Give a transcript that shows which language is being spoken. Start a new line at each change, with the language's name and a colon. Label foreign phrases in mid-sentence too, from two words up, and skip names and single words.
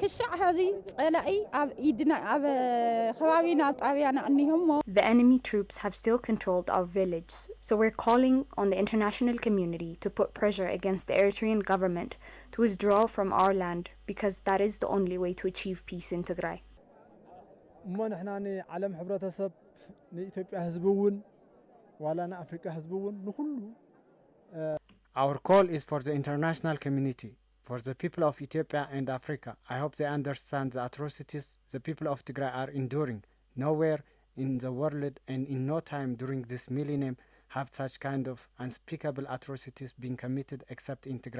English: The enemy troops have still controlled our village, so we're calling on the international community to put pressure against the Eritrean government to withdraw from our land because that is the only way to achieve peace in Tigray.
Tigrinya: እሞ ንሕና ንዓለም ሕብረተሰብ ንኢትዮጵያ ህዝብውን ዋላ ንኣፍሪካ ህዝብውን ንኩሉ
English: Our call is for the international community, for the people of Ethiopia and Africa. I hope they understand the atrocities the people of Tigray are enduring. Nowhere in the world and in no time during this millennium have such kind of unspeakable atrocities been committed except in Tigray.